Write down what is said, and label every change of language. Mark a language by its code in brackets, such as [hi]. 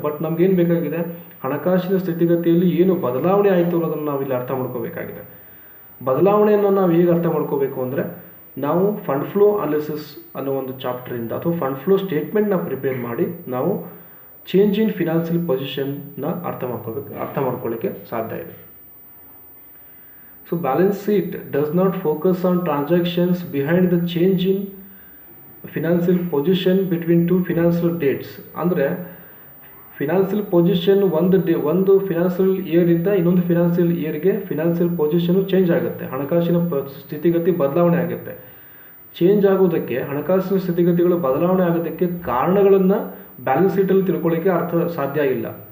[kn] But ನಮ್ಗೇನು ಬೇಕಾಗಿದೆ, ಹಣಕಾಸಿನ ಸ್ಥಿತಿಗತಿಯಲ್ಲಿ ಏನು ಬದಲಾವಣೆ ಆಯಿತು ಅನ್ನೋದನ್ನು ನಾವಿಲ್ಲಿ ಅರ್ಥ ಮಾಡ್ಕೋಬೇಕಾಗಿದೆ. ಬದಲಾವಣೆಯನ್ನು ನಾವು ಹೇಗೆ ಅರ್ಥ ಮಾಡ್ಕೋಬೇಕು ಅಂದರೆ, ನಾವು ಫಂಡ್ ಫ್ಲೋ ಅನಾಲಿಸಿಸ್ ಅನ್ನೋ ಒಂದು ಚಾಪ್ಟರಿಂದ ಅಥವಾ ಫಂಡ್ ಫ್ಲೋ ಸ್ಟೇಟ್ಮೆಂಟ್ನ ಪ್ರಿಪೇರ್ ಮಾಡಿ ನಾವು ಚೇಂಜ್ ಇನ್ ಫಿನಾನ್ಷಿಯಲ್ ಪೊಸಿಷನ್ನ ಅರ್ಥ ಮಾಡ್ಕೊಳ್ಳಿಕ್ಕೆ ಸಾಧ್ಯ ಇದೆ. [en] So balance sheet does not focus on transactions behind the change in financial position between two financial dates. [kn] ಅಂದರೆ ಫಿನಾನ್ಷಿಯಲ್ ಪೊಸಿಷನ್ ಒಂದು ಫಿನಾನ್ಷಿಯಲ್ ಇಯರಿಂದ ಇನ್ನೊಂದು ಫಿನಾನ್ಷಿಯಲ್ ಇಯರ್ಗೆ ಫಿನಾನ್ಷಿಯಲ್ ಪೊಸಿಷನು ಚೇಂಜ್ ಆಗುತ್ತೆ, ಹಣಕಾಸಿನ ಸ್ಥಿತಿಗತಿ ಬದಲಾವಣೆ ಆಗುತ್ತೆ. ಚೇಂಜ್ ಆಗೋದಕ್ಕೆ, ಹಣಕಾಸಿನ ಸ್ಥಿತಿಗತಿಗಳು ಬದಲಾವಣೆ ಆಗೋದಕ್ಕೆ ಕಾರಣಗಳನ್ನು ಬ್ಯಾಲೆನ್ಸ್ ಶೀಟಲ್ಲಿ ತಿಳ್ಕೊಳ್ಳಿಕ್ಕೆ ಸಾಧ್ಯ ಇಲ್ಲ.